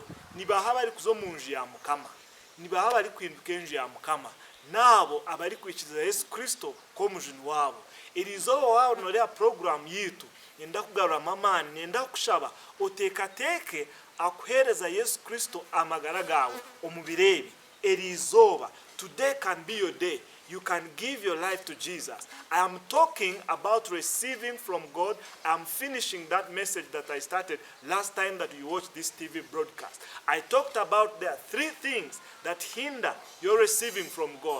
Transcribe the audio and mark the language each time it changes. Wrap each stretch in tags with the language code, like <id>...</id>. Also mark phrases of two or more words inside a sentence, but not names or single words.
<nyn>Nibaha bari kuza omu nju ya Mukama. Nibaha bari kuhinduka enju ya Mukama. Nabo abari kwikiriza Yesu Kristo ko mujuni wabo. Irizoba wao norea program yitu. Nenda kugarura amani, nenda kushaba otekateke akuhereza Yesu Kristo amagara gawe omubirebe. Erizoba,</nyn> <en>today can be your day. you can give your life to Jesus. I am talking about receiving from God. I'm finishing that message that I started last time that you watched this TV broadcast. I talked about there are 3 things that hinder your receiving from God.</en>